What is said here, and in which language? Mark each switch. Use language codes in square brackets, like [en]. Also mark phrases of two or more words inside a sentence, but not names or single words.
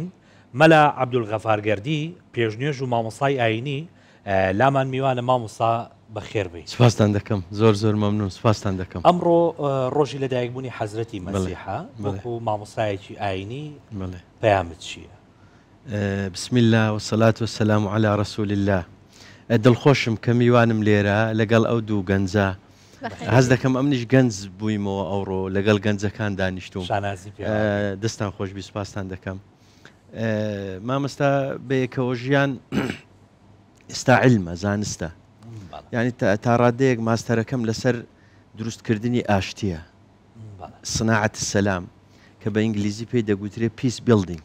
[ckb] مەلا عەبدولغەفارگەردی پێشنوێژ و مامۆستای ئاینی لامان میوانە مامۆستا بەخێربێ. سپاستان دەکەم زۆر زۆر مەمنون سپاستان دەکەم. ئەمڕۆ ڕۆژی لەدایکبوونی حەزرەتی مەسیحە وەکو مامۆستایەکی ئاینی پەیامت چییە؟ [ar] بسم الله والصلاة والسلام على رسول الله. [ckb] دڵخۆشم کە میوانم لێرە لەگەڵ ئەو دوو گەنجە هەز دەکەم ئەمنیش گەنج بوویمەوە ئەوڕۆ لەگەڵ گەنجەکان دانیشتوم دەستان خۆشبی سپاستان دەکەم. مامۆستا بەیەکەوە ژیان ئێستا علمە زانستە یعنی تا ڕادەیەک ماستەرەکەم لەسەر دروستکردنی ئاشتیە [ar] صناعەت السەلام [ckb] کە بە ئینگلیزی پێی دەگوترێت [en] peace building.